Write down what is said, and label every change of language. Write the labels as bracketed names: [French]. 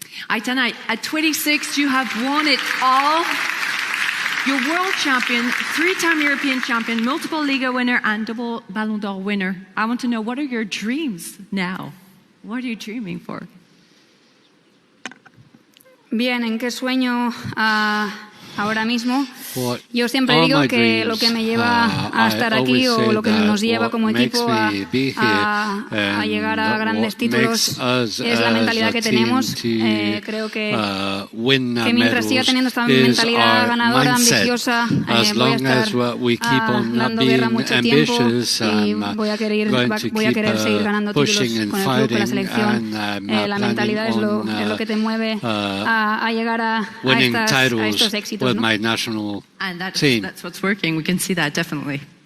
[English] Aitana, at 26, you have won it all. You're world champion, 3-time European champion, multiple Liga winner, and double Ballon d'Or winner. I want to know, what are your dreams now? What are you dreaming for? [Spanish] Bien, ¿en qué sueño ahora mismo? Yo siempre digo que lo que me lleva a estar aquí o lo que nos lleva como equipo a llegar a grandes títulos es la mentalidad que tenemos. Creo que mientras siga teniendo esta mentalidad ganadora, ambiciosa, voy a estar dando guerra mucho tiempo y voy a querer seguir ganando títulos con el club, con la selección. La mentalidad es lo que te mueve a llegar a estos éxitos, ¿no? [English] And that's what's working. We can see that definitely.